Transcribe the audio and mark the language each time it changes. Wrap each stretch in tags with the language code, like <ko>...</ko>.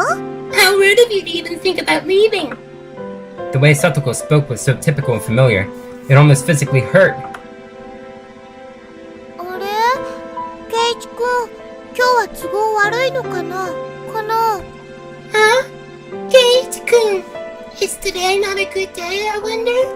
<en>How rude of you to even think about leaving! The way Satoko spoke was so typical and familiar, it almost physically hurt.</en> <ja>あれ？ケイチ君、今日は都合悪いのかな？</ja> <en>Huh? Kate-kun, is today not a good day, I wonder?</en>